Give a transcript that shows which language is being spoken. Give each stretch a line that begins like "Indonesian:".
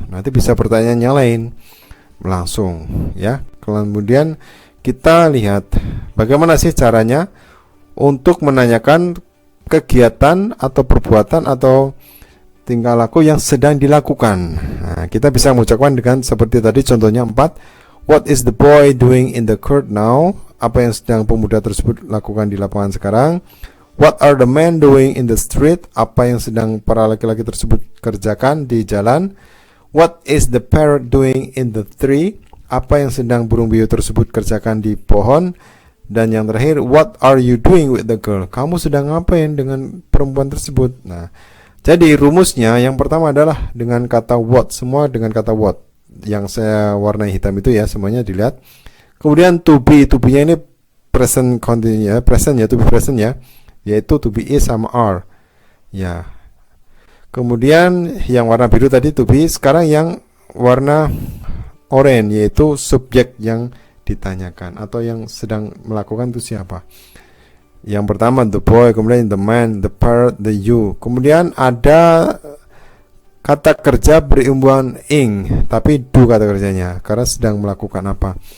Indonesian: Nanti bisa pertanyaan yang lain langsung ya. Kemudian kita lihat bagaimana sih caranya untuk menanyakan kegiatan atau perbuatan atau tingkah laku yang sedang dilakukan. Nah, kita bisa mengucapkan dengan seperti tadi contohnya 4.
English: What is the boy doing in the court now?
Indonesian: Apa yang sedang pemuda tersebut lakukan di lapangan sekarang?
English: What are the men doing in the street?
Indonesian: Apa yang sedang para laki-laki tersebut kerjakan di jalan?
English: What is the parrot doing in the tree?
Indonesian: Apa yang sedang burung beo tersebut kerjakan di pohon? Dan yang terakhir,
English: what are you doing with the girl?
Indonesian: Kamu sedang ngapain dengan perempuan tersebut? Nah, jadi rumusnya yang pertama adalah dengan kata what, semua dengan kata what. Yang saya warnai hitam itu ya, semuanya dilihat. Kemudian to be-nya ini present continuous ya, present ya, to be present ya, yaitu to be is sama are. Ya. Kemudian yang warna biru tadi to be, sekarang yang warna oranye yaitu subjek yang ditanyakan atau yang sedang melakukan itu siapa. Yang pertama the boy, kemudian the man, the parrot, the you. Kemudian ada kata kerja berhubungan ing, tapi do kata kerjanya karena sedang melakukan apa.